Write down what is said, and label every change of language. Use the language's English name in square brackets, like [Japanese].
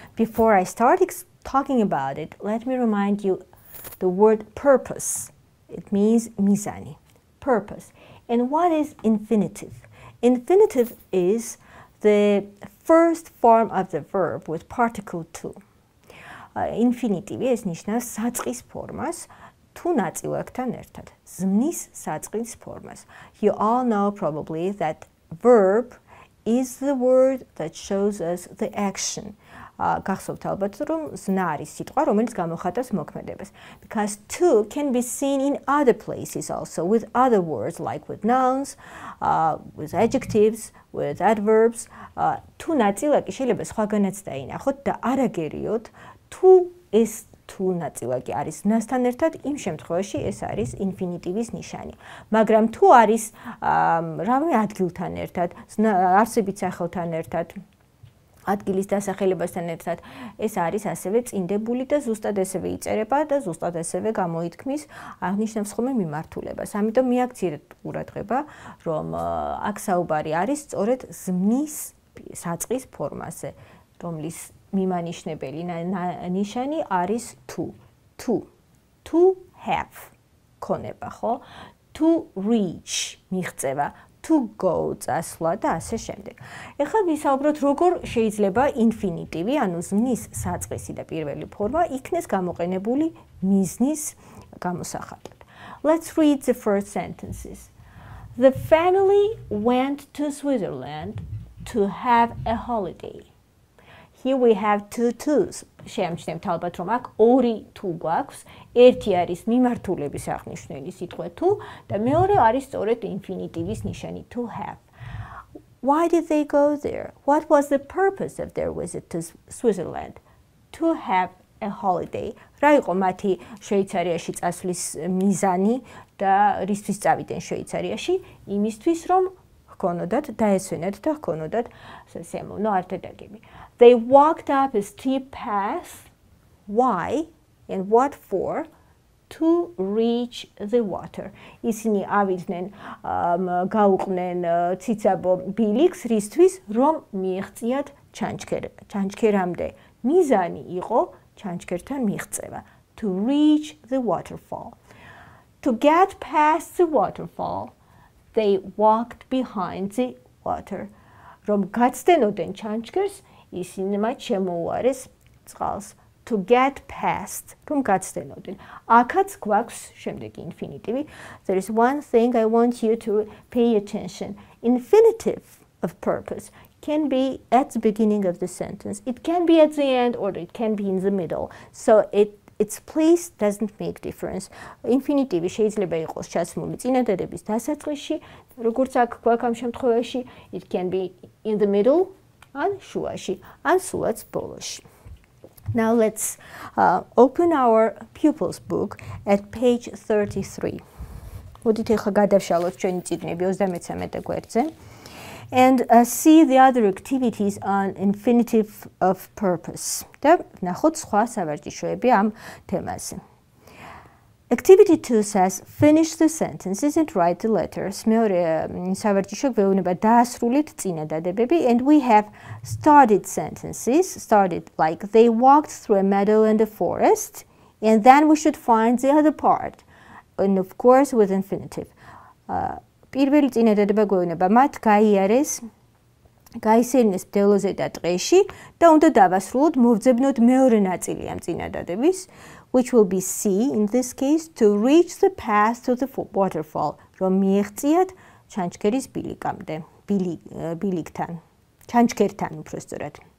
[English] Before I start talking about it, let me remind you the word purpose. It means mizani, purpose. And what is infinitive? Infinitive is the first form of the verb with particle to. [Georgian] Infinitive es ნიშნავს საწყის ფორმას თუ ნაწილაკთან ერთად. ზმნის საწყის ფორმას. [English] You all know probably that verb is the word that shows us the action. [Georgian] გახსოვთ ალბათ რომ ზნა არის სიტყვა რომელიც გამოხატავს მოქმედებას. [English] Because to can be seen in other places also with other words like with nouns, with adjectives, with adverbs. [Georgian] თუ ნაწილაკი შეიძლება სხვაგანაც დაინახოთ და არ აგერიოთ თუ ეს თუ ნაწილაკი არის ზნასთან ერთად იმ შემთხვევაში ეს არის ინფინიტივის ნიშანი. მაგრამ თუ არის რამე ადგილთან ერთად, არსებით სახელთან ერთად, ადგილის დასახელებასთან ერთად, ეს არის ასევე წინდებული და ზუსტად ესევე იწერება და ზუსტად ესევე გამოითქმის აღნიშნავს ხოლმე მიმართულებას. ამიტომ მიაქციეთ ყურადღება, რომ აქ საუბარი არის სწორედ ზმნის საწყის ფორმაზე, რომლის მიმანიშნებელი ნიშანი არის to. [English] To have ქონება, ხო? To reach მიღწევა. To go [Georgian] წასვლა და ასე შემდეგ. ეხლა ვისაუბროთ როგორ შეიძლება ინფინიტივი, ანუ ზმნის საწყისი და პირველი ფორმა იქნეს გამოყენებული მიზნის გამოსახატად. [English] Let's read the first sentences. The family went to Switzerland to have a holiday. Here we have two twos. [Georgian] Შეამჩნევთ ალბათ რომ აქ ორი თუ გვაქვს. ერთი არის მიმართულების აღნიშნული სიტყვა to და მეორე არის სწორედ ინფინიტივის ნიშანი [English] to have. Why did they go there? What was the purpose of their visit to Switzerland? To have a holiday. [Georgian] რა იყო მათი შვეიცარიაში წასვლის მიზანი და რისთვის წავიდნენ შვეიცარიაში? იმისთვის რომ ჰქონოდათ დაესვენათ და ჰქონოდათ სიამოვნო არდადეგები. [English] They walked up a steep path. Why and what for? To reach the water. [Georgian] ისინი ავიდნენ გაუყვნენ ციცაბო ბილიქს რისთვის რომ მიიღწიათ ჩანჩქერამდე. მიზანი იყო ჩანჩქერთან მიღწევა. [English] To reach the waterfall. To get past the waterfall, they walked behind the water. [Georgian] რომ გაცდენოდნენ ჩანჩქერს ისინი მათ შემოუარეს წყალს. [English] To get past, [Georgian] რომ გაცდენოდნენ. აქაც გვაქვს შემდეგი ინფინიტივი. [English] There is one thing I want you to pay attention. Infinitive of purpose can be at the beginning of the sentence. It can be at the end or it can be in the middle. So its place doesn't make difference. [Georgian] Infinitive შეიძლება იყოს ჩასმული წინადადების დასაწყისში, როგორც აქ გვაქვს ამ შემთხვევაში, [English] it can be in the middle, [Georgian] ან შუაში, ან სულაც ბოლოში. [English] Now let's open our pupils book at page 33. [Georgian] მოდით ახლა გადავშალოთ ჩვენი წიგნები 33 გვერდზე. [English] And see the other activities on infinitive of purpose. [Georgian] და ნახოთ სხვა სავარჯიშოები ამ თემაზე. [English] Activity 2 says finish the sentences and write the letters. [Georgian] მეორე სავარჯიშო გვეუბნება დაასრულეთ წინადადებები [English] and we have started sentences. Started like they walked through a meadow and a forest and then we should find the other part. And of course with infinitive. [Georgian] პირველი წინადადება გვეუბნება მათ გაისერინეს მდელოზე და ტყეში და უნდა დავასრულოთ მოვძებნოთ მეორე ნაწილი ამ წინადადების, [English] which will be C in this case, to reach the path to the waterfall. [Georgian] რომ მიეღწიათ ჩანჩქერის ბილიკამდე, ბილიკთან, ჩანჩქერთან უпростоრად.